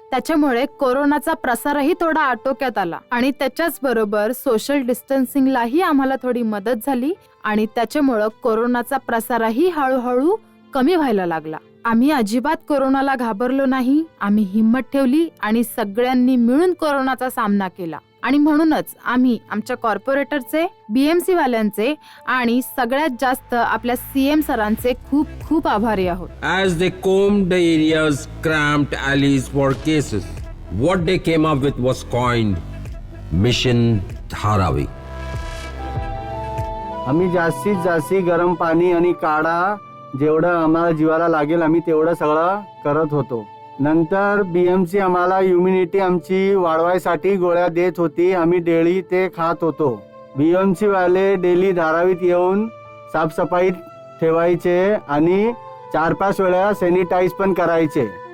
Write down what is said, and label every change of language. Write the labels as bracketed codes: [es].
[mr] त्याच्यामुळे कोरोनाचा प्रसारही थोडा आटोक्यात आला आणि त्याच्याच बरोबर सोशल डिस्टन्सिंगलाही आम्हाला थोडी मदत झाली आणि त्याच्यामुळं कोरोनाचा प्रसारही हळूहळू कमी व्हायला लागला. आम्ही अजिबात कोरोनाला घाबरलो नाही. आम्ही हिंमत ठेवली आणि सगळ्यांनी मिळून कोरोनाचा सामना केला आणि म्हणूनच आम्ही आमच्या कॉर्पोरेटरचे, BMC वाल्यांचे आणि सगळ्यात जास्त आपल्या CM सरांचे खूप खूप आभारी आहोत. [en] As they combed the areas, cramped alleys for cases, what they came up with was coined Mission Dharavi. [mr] आम्ही जास्तीत जास्त गरम पाणी आणि काढा जेवढं आम्हाला जीवाला लागेल आम्ही तेवढं सगळं करत होतो. नंतर BMC आम्हाला इम्युनिटी आमची वाढवायसाठी गोळ्या देत होती. आम्ही डेली ते खात होतो. BMC वाले डेली धारावीत येऊन साफसफाई ठेवायचे आणि 4-5 वेळा सॅनिटाईज पण करायचे.